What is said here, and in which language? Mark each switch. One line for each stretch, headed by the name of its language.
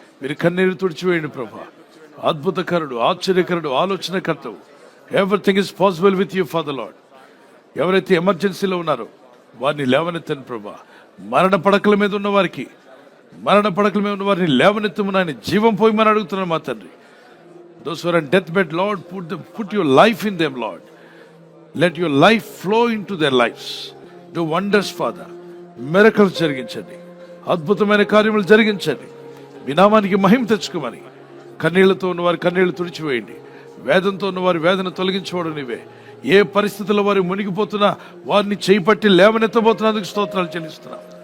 Telugu: మీరు కన్నీరు తుడిచివేయండి ప్రభా. అద్భుతకరుడు, ఆశ్చర్యకరుడు, ఆలోచనకర్తవు.
English: Everything is possible with you for the lord.
Telugu: ఎవరైతే ఎమర్జెన్సీలో ఉన్నారో వారిని లేవనెత్తను ప్రభా. మరణ పడకల మీద ఉన్న వారికి, మరణ పడకల మీద ఉన్న వారిని లేవనెత్తమని ఆయన జీవం పోయమని అడుగుతున్నాను మా తండ్రి.
English: Those who are on deathbed, Lord, put your life in them, Lord. Let your life flow into their lives. Do wonders, Father.
Telugu: Miracles జరిగించండి, అద్భుతమైన కార్యములు జరిగించండి. మీ నామానికి మహిమ తెచ్చుకోమని. కన్నీళ్లతో ఉన్నవారి కన్నీళ్లు తుడిచివేయండి, వేదంతో ఉన్నవారి వేదన తొలగించుకోవడం నీవే. ఏ పరిస్థితుల్లో వారు మునిగిపోతున్నా వారిని చేపట్టి లేవనెత్తబోతున్నందుకు స్తోత్రాలు చెల్లిస్తున్నాం.